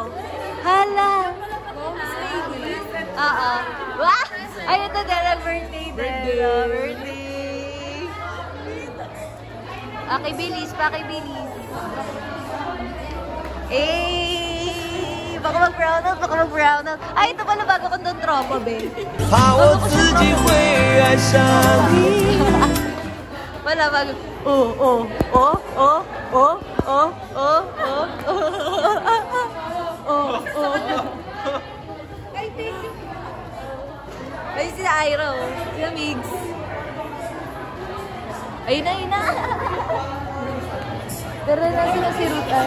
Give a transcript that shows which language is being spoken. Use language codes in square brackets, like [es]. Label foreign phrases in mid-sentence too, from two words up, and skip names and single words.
[tl] Hala! Oo. Wah! Ay, ito dala, birthday. Birthday! Pakibilis, pakibilis. Eh! Baka mag- [en] brown out, [tl] baka mag- [en] brown out. [tl] Ay, ito pala bago kong doon tropa, be. [zh] 怕我自己会爱上你。 [tl] Wala, bago. Oh. Ay, sila Ira, oh. Sila Migs. Ayun na. Pero na sila si Rutan.